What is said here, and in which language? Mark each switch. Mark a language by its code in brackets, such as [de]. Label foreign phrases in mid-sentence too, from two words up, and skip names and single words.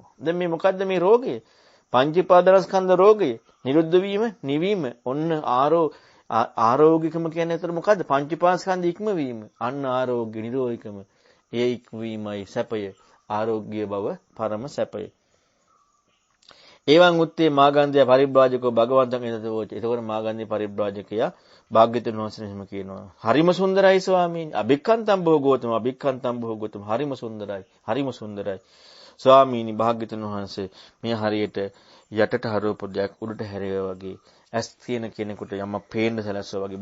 [si] දැන් මේ මොකද්ද මේ රෝගය? පංච උපාදානස්කන්ධ රෝගය නිරුද්ධ වීම නිවීම ඔන්න ආරෝගිකම කියන්නේ අතර මොකද්ද? පංච උපාදානස්කන්ධ ඉක්මවීම අන්න ආරෝග්‍ය නිරෝධිකම ඒ ඉක්මවීමයි සැපය ආරෝග්‍ය බව පරම සැපය. [pi] එවං උත්තේ මාගන්ධය පරිබ්‍රාජකෝ භගවන්තං එතතෝච. [si] එතකොට මාගන්ධය පරිබ්‍රාජකයා භාග්‍යවතුන් වහන්සේ එහෙම කියනවා. හරිම සුන්දරයි ස්වාමීනි. [pi] අභික්ඛන්තම් භෝගෝතම අභික්ඛන්තම් භෝගෝතම [si] හරිම සුන්දරයි. හරිම සුන්දරයි. ස්වාමීනි භාග්‍යවතුන් වහන්සේ මේ හරියට යටට හරවපු දෙයක් උඩට හැරෙවා වගේ ඇස් තියෙන කෙනෙකුට යමක් පේන්න සැලැස්සුවා වගේ.